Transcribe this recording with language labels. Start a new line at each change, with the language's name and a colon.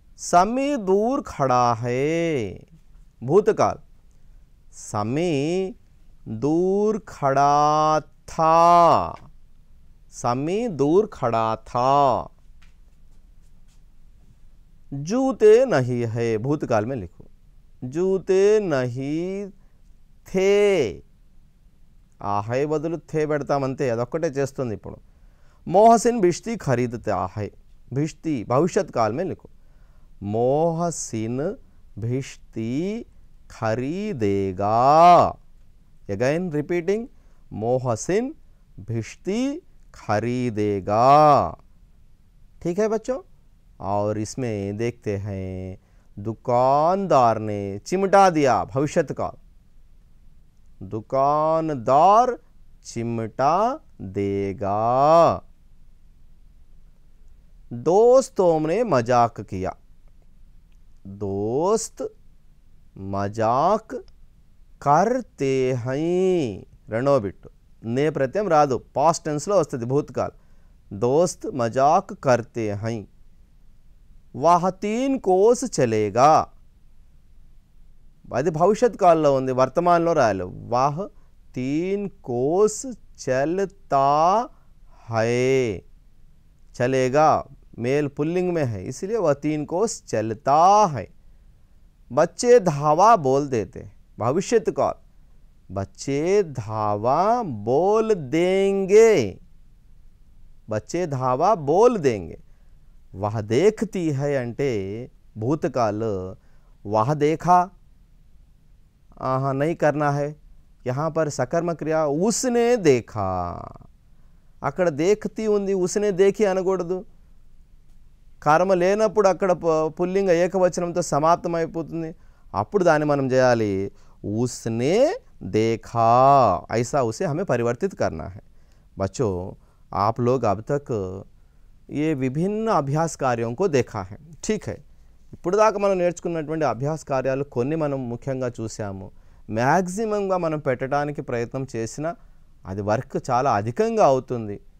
Hindi: समी दूर खड़ा है भूतकाल, समी दूर खड़ा था, समी दूर खड़ा था. जूते नहीं है भूतकाल में लिखो जूते नहीं थे.
Telugu: ఆ హై బదులు థే పెడతామంతే, అదొక్కటే చేస్తుంది ఇప్పుడు.
Hindi: मोहसिन भिश्ती खरीदता है, भिश्ती भविष्यत काल में लिखो मोहसिन भिश्ती खरीदेगा. अगेन रिपीटिंग मोहसिन भिश्ती खरीदेगा. ठीक है बच्चों. और इसमें देखते हैं दुकानदार ने चिमटा दिया, भविष्यत काल, दुकानदार चिमटा देगा। दोस्तों ने मजाक किया, दोस्त मजाक करते हैं।
Telugu: రెండవ బిట్టు నే ప్రత్యయం రాదు, పాస్ట్ టెన్స్లో వస్తుంది, భూతకాల్.
Hindi: दोस्त मजाक करते हैं। वह 3 कोस चलेगा,
Telugu: అది భవిష్యత్ కాలంలో ఉంది, వర్తమానంలో రాయాలి.
Hindi: वह 3 कोस चलता है, चलेगा मेल पुल्लिंग में है इसलिए वह 3 कोस चलता है। बच्चे धावा बोल देते, भविष्यत काल, बच्चे धावा बोल देंगे, बच्चे धावा बोल देंगे। वह देखती है अंटे भूतकाल, वह देखा, नहीं करना है, यहाँ पर सकर्म क्रिया उसने देखा,
Telugu: అక్కడ
Hindi: देखती ఉంది, उसने देखी
Telugu: అనకూడదు. కర్మ లేనప్పుడు అక్కడ పుల్లింగ ఏకవచనంతో సమాప్తం అయిపోతుంది, అప్పుడు దాన్ని మనం చేయాలి
Hindi: उसने देखा, ऐसा उसे हमें परिवर्तित करना है। बच्चों आप लोग अब तक ये विभिन्न अभ्यास कार्यों को देखा है, ठीक है.
Telugu: ఇప్పుడు దాకా మనం నేర్చుకున్నటువంటి అభ్యాస కార్యాలు కొన్ని మనం ముఖ్యంగా చూసాము. మ్యాక్సిమంగా మనం పెట్టడానికి ప్రయత్నం చేసినా అది వర్క్ చాలా అధికంగా అవుతుంది.